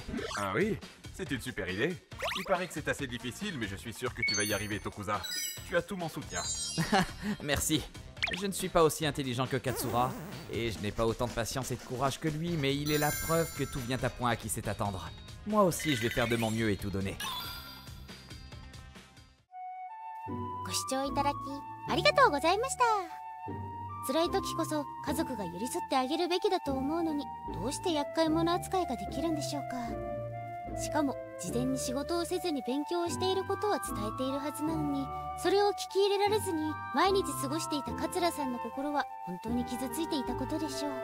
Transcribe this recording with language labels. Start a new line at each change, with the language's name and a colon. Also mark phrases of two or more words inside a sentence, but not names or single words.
French: Ah oui, c'est une super idée. Il paraît que c'est assez difficile, mais je suis sûr que tu vas y arriver, Tokuza. Tu as tout mon soutien. Merci. Je ne suis pas aussi intelligent que Katsura, et je n'ai pas autant de patience et de courage que lui, mais il est la preuve que tout vient à point à qui sait attendre. Moi aussi, je vais faire de mon mieux et tout donner.
Japanese: ご視聴いただきありがとうございました。辛い時こそ家族が寄り添ってあげるべきだと思うのに、どうして厄介者扱いができるんでしょうか。しかも事前に仕事をせずに勉強をしていることは伝えているはずなのに、それを聞き入れられずに毎日過ごしていた桂さんの心は本当に傷ついていたことでしょう。